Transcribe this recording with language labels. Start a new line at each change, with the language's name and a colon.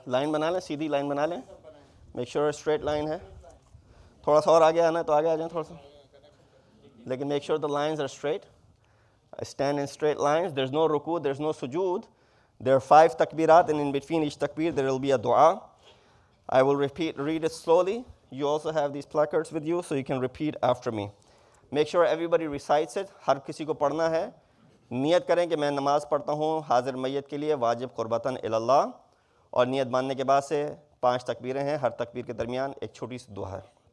Hindi: Line बना लें, सीधी line बना लें,
English: make sure
Hindi: स्ट्रेट लाइन है। थोड़ा सा और आगे आना है तो आगे आ जाएं थोड़ा सा, लेकिन
English: Make sure the lines are straight. Stand in straight lines. There's no ruku, there's no sujood. There are 5 takbirat, and in between each takbir there will be a dua. I will read it slowly. You also have these placards with you, so you can repeat after me. Make sure everybody recites it.
Hindi: हर किसी को पढ़ना है। नियत करें कि मैं नमाज पढ़ता हूँ हाजिर मैयत के लिए वाजिब
Arabic: कुर्बतन इल्लल्लाह,
Hindi: और नियत मानने के बाद से 5 तकबीरें हैं। हर तकबीर के दरमियान एक छोटी सी दुआ है।